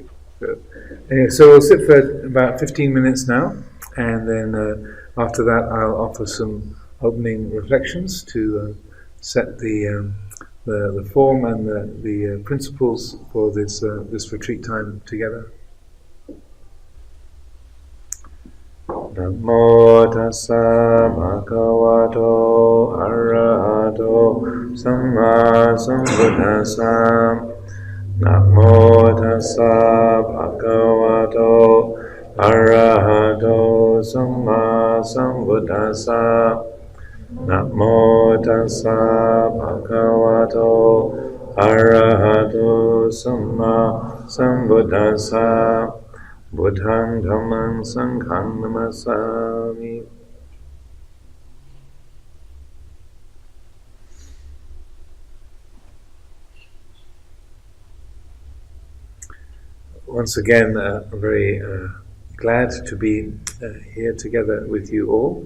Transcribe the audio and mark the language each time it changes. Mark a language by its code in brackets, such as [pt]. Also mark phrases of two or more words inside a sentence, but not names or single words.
[en] Anyway, so we'll sit for about 15 minutes now, and then after that I'll offer some opening reflections to set the form and the principles for this retreat time together. [pi] Namo Tassa Bhagavato Arahato Samma Sambuddhassa. Namo Tassa Bhagavato Arahato Samma Sambuddhassa. Namo Tassa Bhagavato Arahato Samma Sambuddhassa Buddhang Dhammang Sanghang Namasami. [en] Once again, I'm very glad to be here together with you all.